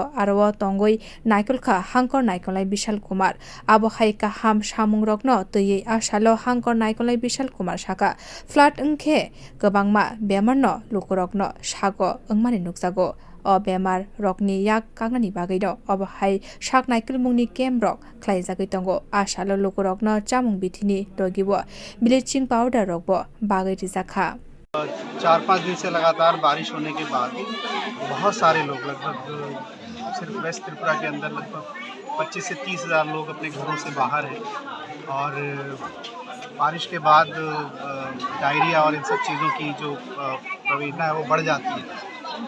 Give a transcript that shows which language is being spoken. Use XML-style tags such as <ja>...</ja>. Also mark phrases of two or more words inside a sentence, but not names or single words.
<trp>aro tongoi naikolkha hangkor naikolai Bishal Kumar abo hai kaham samung rokno tui asalo hangkor naikolai Bishal Kumar saka flat engke gobangma bemarno lukurokno sago engmani nukjago o bemar rokni yak kangnani bagui no abo hai saknai kulmungni camp rok khlaijagui tongo asalo lukurokno chamung bithini rogibo</trp> <en>bleaching powder</en> <trp>rokbo bagui rijaka</trp> <hi>4-5 दिन से लगातार बारिश होने के बाद बहुत सारे लोग लगभग सिर्फ वेस्ट त्रिपुरा के अंदर लगभग 25 से 30 हज़ार लोग अपने घरों से बाहर हैं और बारिश के बाद डायरिया और इन सब चीज़ों की जो प्रवेदना है वो बढ़ जाती है।</hi>